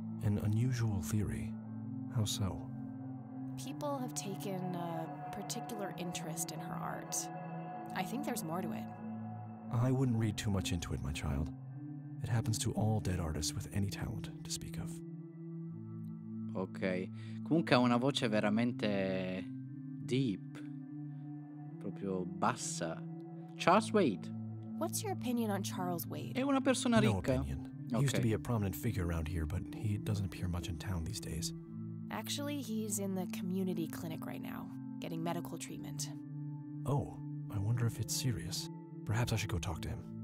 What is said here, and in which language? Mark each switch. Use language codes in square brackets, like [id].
[en] An unusual theory. How so? People have taken a particular interest in her art. I think there's more to it. I wouldn't read too much into it, my child. It happens to all dead artists with any talent to speak of. Ok. [it] Comunque ha una voce veramente deep. Proprio bassa. Charles Wade. [en] What's your opinion on Charles Wade? [it] È una persona [en] No [it] ricca. [en] opinion. He used to be a prominent figure around here, but he doesn't appear much in town these days. Actually, he's in the community clinic right now, getting medical treatment. Oh, I wonder if it's serious. Perhaps I should go talk to him.